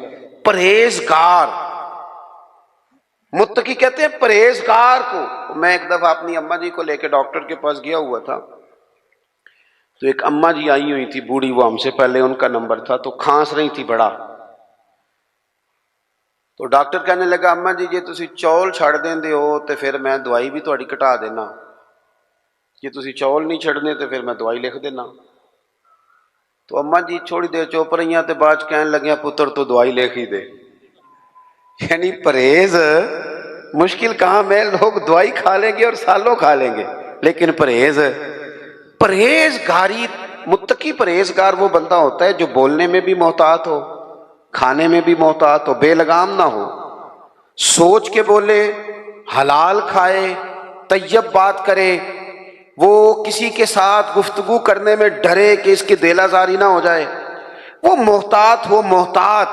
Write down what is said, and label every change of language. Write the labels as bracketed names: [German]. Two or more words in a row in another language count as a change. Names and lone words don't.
[Urdu] پرہیزگار، متقی کہتے ہیں پرہیزگار کو۔ میں ایک دفعہ اپنی اماں جی کو لے کے ڈاکٹر کے پاس گیا ہوا تھا، تو ایک اماں جی آئی ہوئی تھی بوڑھی، وہ ہم سے پہلے ان کا نمبر تھا، تو کھانس رہی تھی بڑا۔ تو ڈاکٹر کہنے لگا [Punjabi] اماں جی جی تسی چول چھڑ دیندے ہو تو پھر میں دوائی بھی تہاڈی کٹا دینا، جی تسی چول نہیں چھڑنے تو پھر میں دوائی لکھ دینا۔ تو اماں جی تھوڑی دیر چپ رہیاں تے بعد کہنے لگیاں پتر تو دوائی لکھ ہی دے۔ [Urdu] یعنی پرہیز مشکل کام ہے، لوگ دوائی کھا لیں گے اور سالوں کھا لیں گے، لیکن پرہیزگاری، متقی پرہیزگار وہ بندہ ہوتا ہے جو بولنے میں بھی محتاط ہو، کھانے میں بھی محتاط ہو، بے لگام نہ ہو، سوچ کے بولے، حلال کھائے، طیب بات کرے، وہ کسی کے ساتھ گفتگو کرنے میں ڈرے کہ اس کی دل آزاری نہ ہو جائے، وہ محتاط ہو، محتاط۔